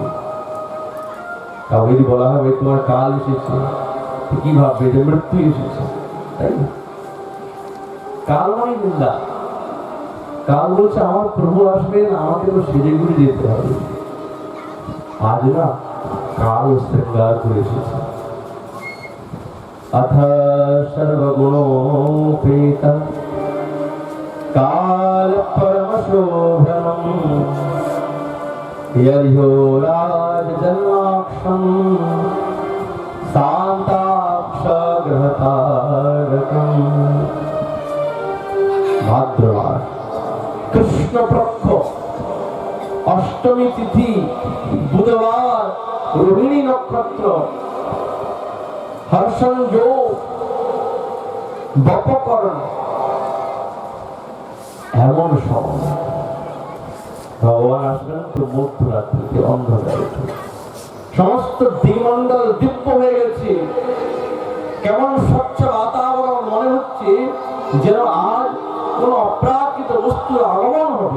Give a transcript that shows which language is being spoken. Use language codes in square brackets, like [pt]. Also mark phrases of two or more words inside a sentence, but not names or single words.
[bn] কাউকে যদি বলা হবে তোমার কাল এসেছে, কি ভাববে যে মৃত্যু এসেছে, তাই না? কাল মানে নিন্দা। কাল বলছে আমার প্রভু আসবেন, আমাকে তো সেজে গুড়ি যেতে হবে। আজ না কাল শৃঙ্গার করে এসেছে। [sa] अथ सर्वगुणोपेत काल परमशोभनम् यर्ह्यो राजजन्माक्षम् शान्ताक्षग्रहतारकम्। भाद्रमास कृष्ण पक्ष अष्टमी तिथि बुधवार रोहिणी नक्षत्र हर्षंयोग बपकरण [bn] এমন সময় ভগবান আসবেন তো মধ্যরাত্রিতে অন্ধকারে সমস্ত দ্বিমণ্ডল দিব্য হয়ে গেছে। কেমন স্বচ্ছ বাতাবরণ, মনে হচ্ছে যেন আজ কোন অপ্রাকৃত বস্তুর আগমন হবে।